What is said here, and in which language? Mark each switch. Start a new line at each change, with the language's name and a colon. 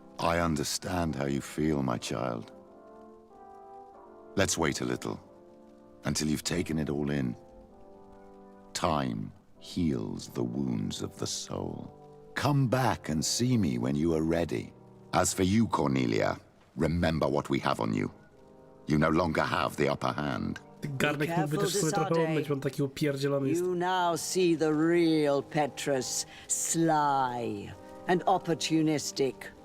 English: I understand how you feel, my child. Let's wait a little, until you've taken it all in. Time heals the wounds of the soul. Come back and see me when you are ready. As for you, Cornelia, remember what we have on you. You no longer have the upper hand.
Polish: Garnek mógłby też sobie trochę umyć, on taki upierdzielony jest.
English: You now see the real Petrus, sly and opportunistic.